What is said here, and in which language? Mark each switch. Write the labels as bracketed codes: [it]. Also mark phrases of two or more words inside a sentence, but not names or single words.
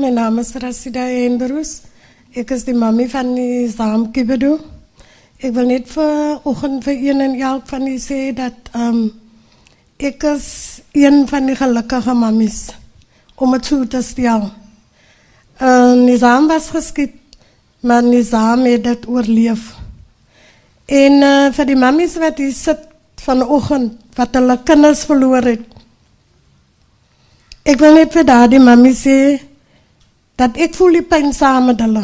[nl] Mijn naam is Rasida Eendroes. Ik is de mami van die Zaam Kibedo. Ik wil net vanochtend voor een en elk van die zeggen dat ik is een van die gelukkige mamies. Om het zo te stellen. Nizam [af] was geskiet, [nl] maar Nizam heeft het oorleef. [af] En voor die mamies wat hier zit vanochtend, wat hulle kinders verloor het. Ik wil net vir daardie mami sê dat ek voel die pyn saam met hulle.